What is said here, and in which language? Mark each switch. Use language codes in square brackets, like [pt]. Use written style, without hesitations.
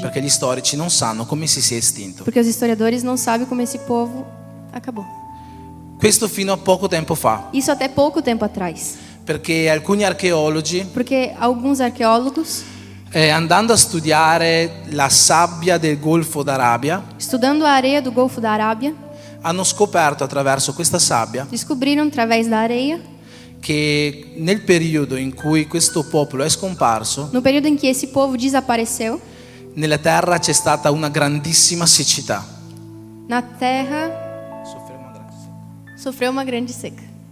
[it] perché gli storici non sanno come si sia estinto. [pt] Porque os historiadores não sabem como esse povo acabou. [it] Questo fino a poco tempo fa, [pt] Isso até pouco tempo atrás. [it] perché alcuni archeologi, [pt] Porque alguns arqueólogos, [it] andando a studiare la sabbia del Golfo d'Arabia, [pt] estudando a areia do Golfo da Arábia, [it] hanno scoperto attraverso questa sabbia [pt] descobriram através da areia, [it] che nel periodo in cui questo popolo è scomparso, [pt] no período em que esse povo desapareceu, [it] nella terra c'è stata una grandissima siccità. [pt] na terra sofreu uma grande seca.